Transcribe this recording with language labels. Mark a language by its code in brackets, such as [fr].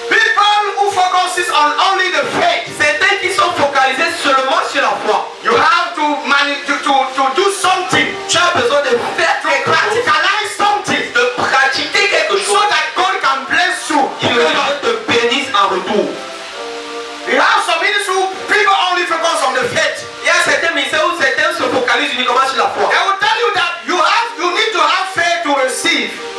[en] people who focuses on only the faith. [fr] Certains qui sont focalisés seulement sur la foi. [en] You have to do something. [fr] Tu as besoin de faire quelque chose. [en] Practicalize something. [fr] De pratiquer quelque chose. [en] So that God can bless you. [fr] Il te bénisse en retour. [en] We have some ministries who people only focus on the faith. [fr] Il y a certains ministères où certains se focalisent uniquement sur la foi. [en] I will tell you that you need to have faith to receive.